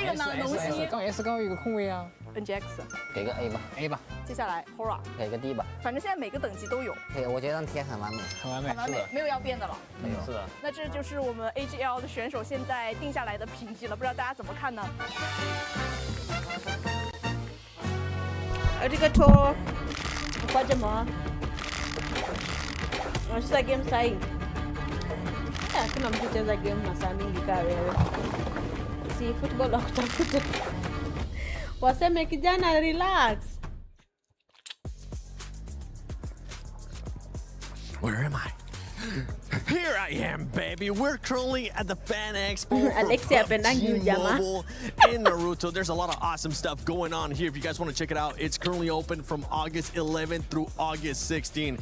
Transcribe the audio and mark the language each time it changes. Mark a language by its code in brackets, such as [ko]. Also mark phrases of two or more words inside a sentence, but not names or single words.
[zh] 这个呢，龙溪。刚 S 刚有一个空位啊。 NGX 给个 A 吧，A 吧。接下来 Hora 给个 D 吧。反正现在每个等级都有。对，我觉得贴很完美，很完美，很完美，没有要变的了。没有，是的。那这就是我们 AGL 的选手现在定下来的评级了，不知道大家怎么看呢？ Arigato. [sw] Kwaje mo. Unacheza game sahi? Hakuna mtu cheza game masaa mingi kaa wewe. Si football wa kutafuta. Waseme kijana relax. [en] Where am I? Here I am, baby. We're currently at the Fan Expo Alexia Pubgmobile in Naruto. There's a lot of awesome stuff going on here. If you guys want to check it out, it's currently open from August 11th through August 16th.